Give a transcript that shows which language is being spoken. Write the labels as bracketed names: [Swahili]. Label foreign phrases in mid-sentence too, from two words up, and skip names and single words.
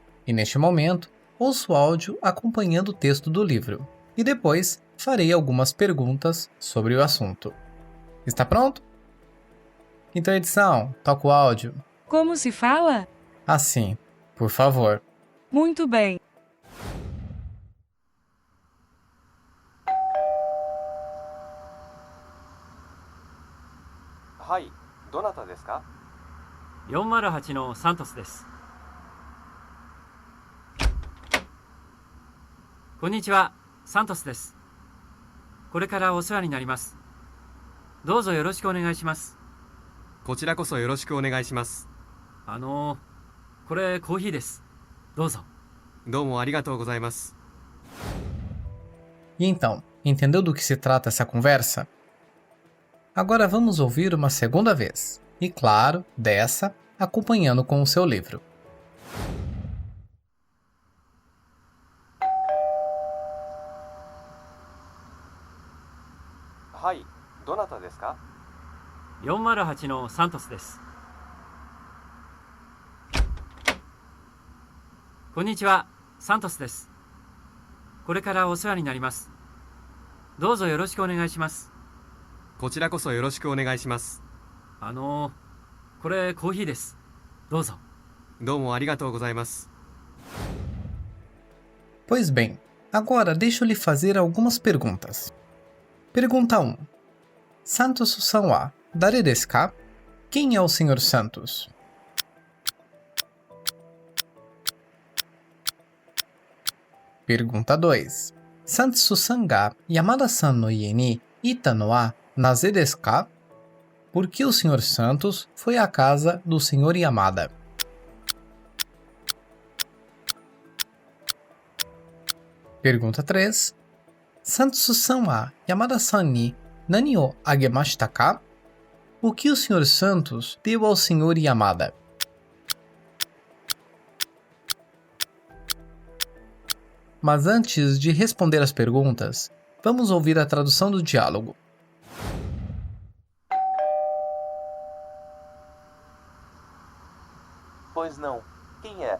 [Portuguese] E neste momento, ouço o áudio acompanhando o texto do livro, e depois farei algumas perguntas sobre o assunto. Está pronto? Então, edição, toca o áudio. Como se fala? Assim, por favor. Muito bem. [Japanese] はい、どなたですか？ 408のサントスです。こんにちは、サントスです。これからお世話になります。どうぞよろしくお願いします。こちらこそよろしくお願いします。これコーヒーです。どうぞ。どうもありがとうございます。 [Portuguese] E então, entendeu do que se trata essa conversa? Agora vamos ouvir uma segunda vez, e claro, dessa, acompanhando com o seu livro. [Japanese] はい、どなたですか 408のサントスです。こんにちは、サントスです。これからお世話になります。どうぞよろしくお願いします。こちらこそよろしくお願いします。これコーヒーです。どうぞ。どうもありがとうございます。 [Portuguese] Pois bem, agora deixa eu lhe fazer algumas perguntas. Pergunta 1. [Japanese] サントスさんは誰ですか? [Portuguese] Quem é o Sr. Santos? Pergunta 2. [Japanese] サントスさんが山田さんの家にいたのはなぜですか? [Portuguese] Por que o Sr. Santos foi à casa do Sr. Yamada? Pergunta 3. [Japanese] サントスさんは山田さんに何をあげましたか? [Portuguese] O que o Sr. Santos deu ao Sr. Yamada? Mas antes de responder as perguntas, vamos ouvir a tradução do diálogo. Pois não. Quem é?